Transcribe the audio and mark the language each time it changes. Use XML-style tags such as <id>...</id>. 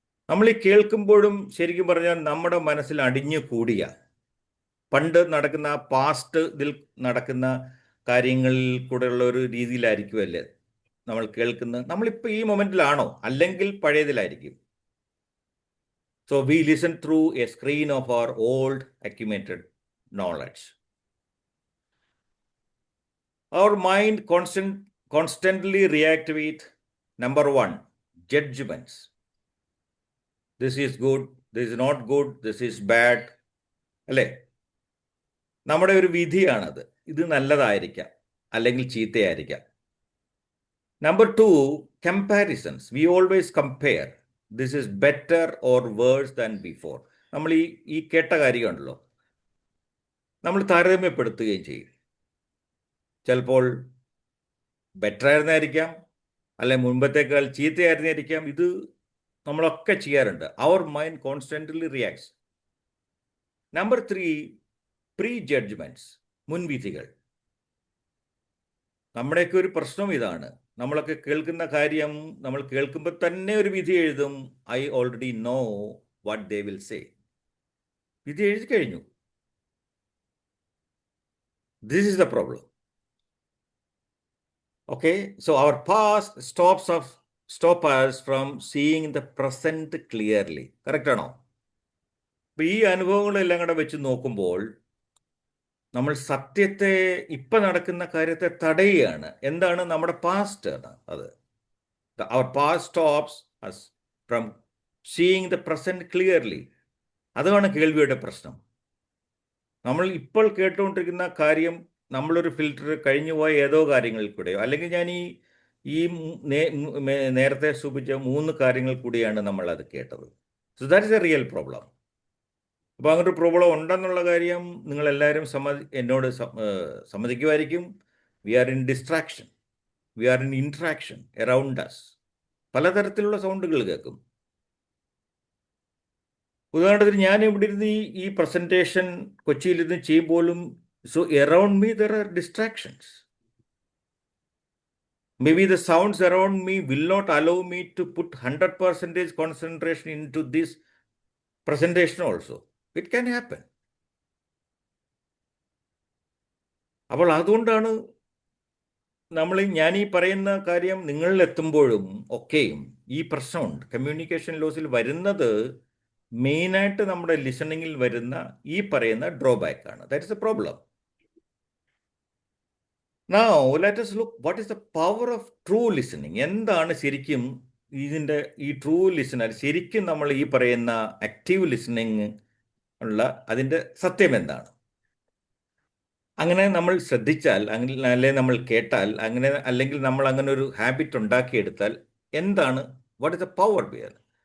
<ml>നമ്മൾ ഈ കേൾക്കുമ്പോഴും ശരിക്കും പറഞ്ഞാൽ നമ്മുടെ മനസ്സിൽ അടിഞ്ഞു കൂടിയ പണ്ട് നടക്കുന്ന പാസ്റ്റ് ഇതിൽ നടക്കുന്ന കാര്യങ്ങളിൽ കൂടെയുള്ള ഒരു രീതിയിലായിരിക്കുമല്ലേ നമ്മൾ കേൾക്കുന്നത്. നമ്മളിപ്പോൾ ഈ മൊമെന്റിലാണോ, അല്ലെങ്കിൽ പഴയതിലായിരിക്കും.</ml> <en>So we listen through a screen of our old accumulated knowledge. Our mind constantly react with, number one, judgments. This is good, this is not good, this is bad.</en> <ml>അല്ലേ? നമ്മുടെ ഒരു വിധിയാണത്. ഇത് നല്ലതായിരിക്കാം, അല്ലെങ്കിൽ ചീത്തയായിരിക്കാം.</ml> <en>Number two, comparisons. We always compare. This is better or worse than before.</en> <ml>നമ്മൾ ഈ കേട്ട കാര്യമുണ്ടല്ലോ, നമ്മൾ താരതമ്യപ്പെടുത്തുകയും ചെയ്യും. ചിലപ്പോൾ ബെറ്റർ ആയിരുന്നായിരിക്കാം, അല്ലെ മുൻപത്തേക്കാൾ ചീത്തയായിരുന്നായിരിക്കാം. ഇത് നമ്മളൊക്കെ ചെയ്യാറുണ്ട്.</ml> <en>Our mind constantly reacts. Number three, prejudgments, മുൻവിധികൾ.</en> <ml>നമ്മുടെയൊക്കെ ഒരു പ്രശ്നം ഇതാണ്. നമ്മളൊക്കെ കേൾക്കുന്ന കാര്യം നമ്മൾ കേൾക്കുമ്പോൾ തന്നെ ഒരു വിധി എഴുതും.</ml> <en>I already know what they will say.</en> <ml>വിധി എഴുതി കഴിഞ്ഞു.</ml> <en>This is the problem. Okay, so our past stop us from seeing the present clearly.</en> <ml>Correct ആണോ? അപ്പം ഈ അനുഭവങ്ങളെല്ലാം കൂടെ വെച്ച് നോക്കുമ്പോൾ നമ്മൾ സത്യത്തെ ഇപ്പം നടക്കുന്ന കാര്യത്തെ തടയുകയാണ്. എന്താണ് നമ്മുടെ പാസ്റ്റ് ആണ് അത്.</ml> <en>Our past stops us from seeing the present clearly.</en> <ml>അതാണ് കേൾവിയുടെ പ്രശ്നം. നമ്മൾ ഇപ്പോൾ കേട്ടുകൊണ്ടിരിക്കുന്ന കാര്യം നമ്മളൊരു ഫിൽറ്റർ കഴിഞ്ഞുപോയ ഏതോ കാര്യങ്ങളിൽ കൂടെയോ, അല്ലെങ്കിൽ ഞാൻ ഈ നേരത്തെ സൂചിപ്പിച്ച 3 കാര്യങ്ങൾ കൂടിയാണ് നമ്മൾ അത് കേട്ടത്.</ml> <en>So that is a real problem.</en> <ml>അപ്പോൾ അങ്ങനെ ഒരു പ്രോബ്ലം ഉണ്ടെന്നുള്ള കാര്യം നിങ്ങളെല്ലാവരും എന്നോട് സമ്മതിക്കുമായിരിക്കും.</ml> <en>We are in distraction, we are in interaction around us.</en> <ml>പലതരത്തിലുള്ള സൗണ്ടുകൾ കേൾക്കും. ഉദാഹരണത്തിന് ഞാൻ ഇവിടെ ഇരുന്ന് ഈ പ്രസൻറ്റേഷൻ കൊച്ചിയിലിരുന്ന് ചെയ്യുമ്പോഴും</ml> <en>So around me there are distractions. Maybe the sounds around me will not allow me to put 100% concentration into this presentation also. It can happen.</en> <ml>അപ്പോൾ അതുകൊണ്ടാണ് ഞാൻ ഈ പറയുന്ന കാര്യം നിങ്ങളിലെത്തുമ്പോഴും ഒക്കെയും ഈ പ്രശ്നമുണ്ട്. കമ്മ്യൂണിക്കേഷൻ ലോസിൽ വരുന്നത് മെയിനായിട്ട് നമ്മുടെ ലിസണിങ്ങിൽ വരുന്ന ഈ പറയുന്ന ഡ്രോബാക്ക് ആണ്.</ml> <en>That is a problem. Now, let us look what is the power of true listening.</en> <ml>എന്താണ് ശരിക്കും ഇതിൻ്റെ ഈ ട്രൂ ലിസണർ, ശരിക്കും നമ്മൾ ഈ പറയുന്ന ആക്റ്റീവ് ലിസണിങ് ഉള്ള അതിൻ്റെ സത്യം എന്താണ്? അങ്ങനെ നമ്മൾ ശ്രദ്ധിച്ചാൽ, അല്ലെങ്കിൽ നമ്മൾ കേട്ടാൽ, അങ്ങനെ അല്ലെങ്കിൽ നമ്മൾ അങ്ങനെ ഒരു ഹാബിറ്റ് ഉണ്ടാക്കിയെടുത്താൽ എന്താണ്,</ml> <en>What is the power beer?</en>